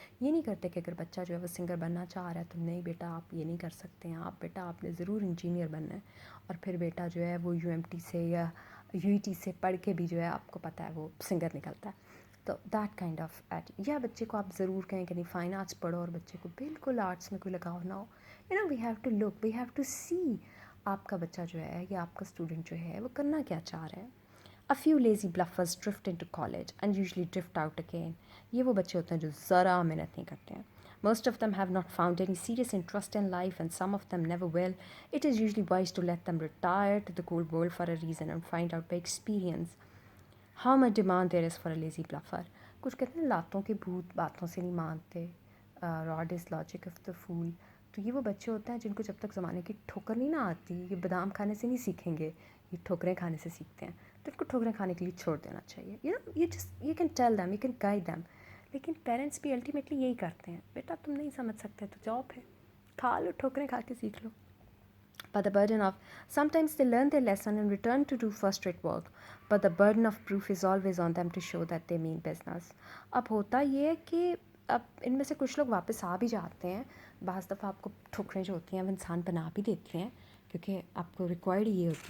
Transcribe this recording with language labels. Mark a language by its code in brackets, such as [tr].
[ur] یہ نہیں کرتے کہ اگر بچہ جو ہے وہ سنگر بننا چاہ رہا ہے تو نہیں بیٹا آپ یہ نہیں کر سکتے ہیں، آپ نے ضرور انجینئر بننا ہے، اور پھر بیٹا جو ہے وہ UMT سے یا UET سے پڑھ کے بھی جو ہے آپ کو پتہ ہے وہ سنگر نکلتا ہے. تو [en] that kind of [ur] یا بچے کو آپ ضرور کہیں کہ نہیں فائن آرٹس پڑھو، اور بچے کو بالکل آرٹس میں کوئی لگاؤ نہ ہو. [en] we have to look, we have to see [ur] آپ کا بچہ جو ہے یا آپ کا اسٹوڈنٹ جو ہے وہ کرنا کیا چاہ رہا ہے. [en] A few lazy bluffers drift into college and usually drift out again. [ur] یہ وہ بچے ہوتے ہیں جو ذرا محنت نہیں کرتے ہیں. [en] Most of them have not found any serious interest in life and some of them never will. It is usually wise to let them retire to the cold world for a reason and find out by experience how much demand there is for a lazy bluffer. [ur] کچھ کہتے ہیں لاتوں کے بھوت باتوں سے نہیں مانتے. [en] Rod is logic of the fool. [ur] تو یہ وہ بچے ہوتے ہیں جن کو جب تک زمانے کی ٹھوکر نہیں نہ آتی، یہ بادام کھانے سے نہیں سیکھیں گے، یہ ٹھوکریں کھانے سے سیکھتے ہیں. تو ان کو ٹھوکریں کھانے کے لیے چھوڑ دینا چاہیے. [en] You can tell them, you can guide them. [ur] لیکن پیرنٹس بھی الٹیمیٹلی یہی کرتے ہیں، بیٹا تم نہیں سمجھ سکتے تو جاب ہے، کھا لو ٹھوکریں کھا کے سیکھ لو. [en] But the burden of sometimes they learn their lesson and return to do first-rate work, but the burden of proof is always on them to show that they mean business. [ur] اب ہوتا یہ ہے کہ اب ان میں سے کچھ لوگ واپس آ بھی جاتے ہیں. بعض دفعہ آپ کو ٹھوکریں جو ہوتی ہیں وہ انسان بنا بھی دیتی ہیں کیونکہ آپ کو ریکوائرڈ یہ ہوتی ہیں.